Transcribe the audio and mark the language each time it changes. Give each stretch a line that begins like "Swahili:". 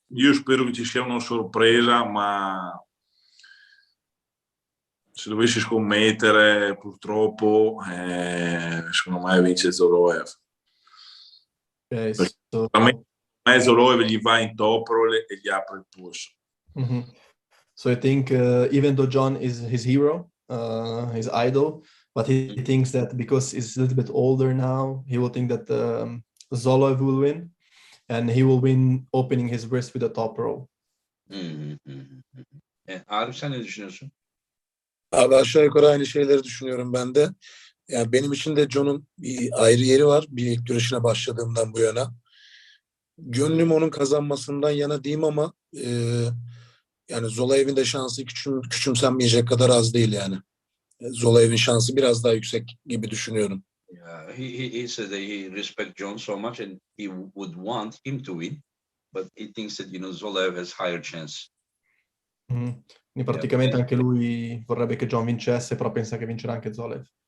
Italian: Io spero che ci sia una sorpresa, ma se dovessi scommettere purtroppo secondo me vince Zoloev.
English: Okay, so...
Italian: A me Zoloev gli va in topro e gli apre il polso. Mm-hmm.
English: So I think even though John is his hero, his idol, but he thinks that because he's a little bit older now, he will think that Zoloev will win, and he will win opening his wrist with a top row.
Turkish: Arif sen ne düşünüyorsun? Abi aşağı yukarı aynı şeyleri düşünüyorum ben de. Yani benim için de John'un bir ayrı yeri var. Bir güreşine başladığımdan bu yana. Gönlüm onun kazanmasından yana diyeyim ama yani Zolaev'in de şansı küçümsenmeyecek kadar az değil yani. Zolaev'in şansı biraz daha yüksek gibi düşünüyorum.
English: Yeah, he said that he respects John so much and he would want him to win, but he thinks that Zoloev has higher chance. Mm-hmm.
Italian: Quindi praticamente anche lui vorrebbe che John vincesse, però pensa che vincerà anche Zoloev.